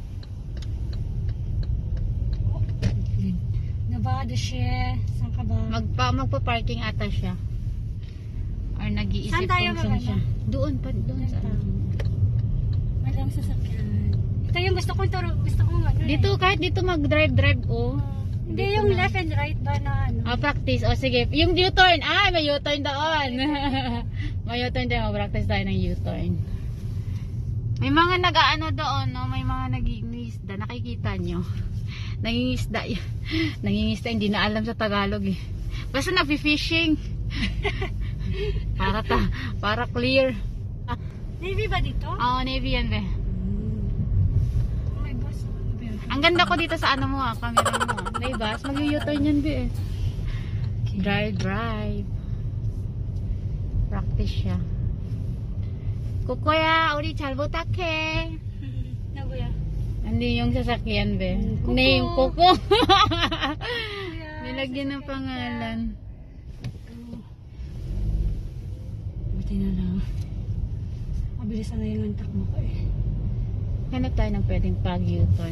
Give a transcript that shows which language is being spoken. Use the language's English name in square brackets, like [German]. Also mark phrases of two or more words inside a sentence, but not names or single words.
[Filipino] Oh, Nabada siya. Saan ka ba? Magpa-parking ata siya. Or nag-iisip Saan tayo kung saan siya. Doon pa, doon sa Saan? Walang sasakyan. Ito yung gusto kong turo. Gusto kong ano dito, kahit dito mag-drive oh. Hindi Dito yung na. [English] left and right [Filipino] ba na ano. Practice. Sige. Yung U-turn. May U-turn doon. May U-turn doon. Practice tayo ng U-turn. May mga nag-ano doon, no? May mga nag-iingisda. Nakikita nyo. Nangingisda. Nangingisda. Hindi na alam sa Tagalog eh. Basta nag-fishing. para clear. Navy ba dito? Oo, Navy yan be. Oh my gosh. Ang ganda ko dito sa ano mo camera mo. Diba? Mag-U-turn yan be eh. Drive. Practice siya. Kukoya, [Korean] 우리 잘 부탁해. [Filipino] Naguya. Hindi yung sasakyan be. Kuko. Hindi yung kuko. Kuya, Nilagyan ng pangalan. Buti na lang. Mabilis na yung takbo ko eh. Hanap tayo ng pwedeng pag-U-turn.